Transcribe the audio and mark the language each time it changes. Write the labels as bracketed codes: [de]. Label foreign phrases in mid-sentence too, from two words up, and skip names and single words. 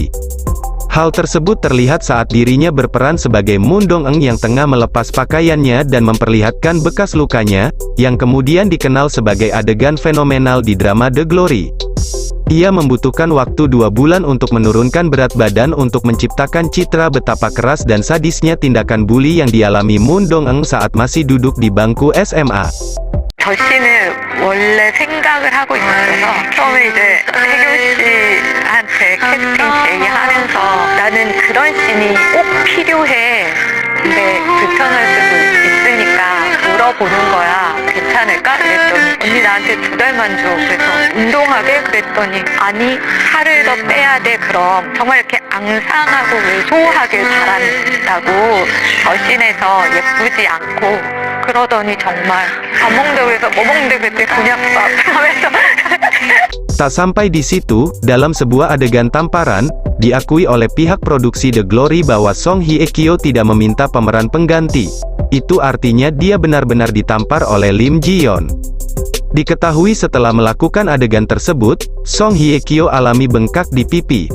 [id] Hal tersebut terlihat saat dirinya berperan sebagai Moon Dong-eun yang tengah melepas pakaiannya dan memperlihatkan bekas lukanya, yang kemudian dikenal sebagai adegan fenomenal di drama The Glory. Ia membutuhkan waktu 2 bulan untuk menurunkan berat badan untuk menciptakan citra betapa keras dan sadisnya tindakan bully yang dialami Moon Dong-eun saat masih duduk di bangku SMA. [ko] 저 씨는 원래 생각을 하고 있었어서 처음에 이제 혜교 씨한테 캐스팅 제의하면서 나는 그런 씬이 꼭 필요해. 근데 불편할 수도 있으니까 물어보는 거야. 괜찮을까? 그랬더니 언니 나한테 2달만 줘. 그래서 운동하게? 그랬더니 아니 살을 더 빼야 돼. 그럼 정말 이렇게 앙상하고 왜소하게 잘한다고 저 씬에서 예쁘지 않고 그러더니 정말 밥 먹는다고 해서 뭐 먹는데 그때 곤약밥 하면서 [id] Tak sampai di situ, dalam sebuah adegan tamparan, diakui oleh pihak produksi The Glory bahwa Song Hye-kyo tidak meminta pemeran pengganti. Itu artinya dia benar-benar ditampar oleh Lim Ji-yeon. Diketahui setelah melakukan adegan tersebut, Song Hye-kyo alami bengkak di pipi.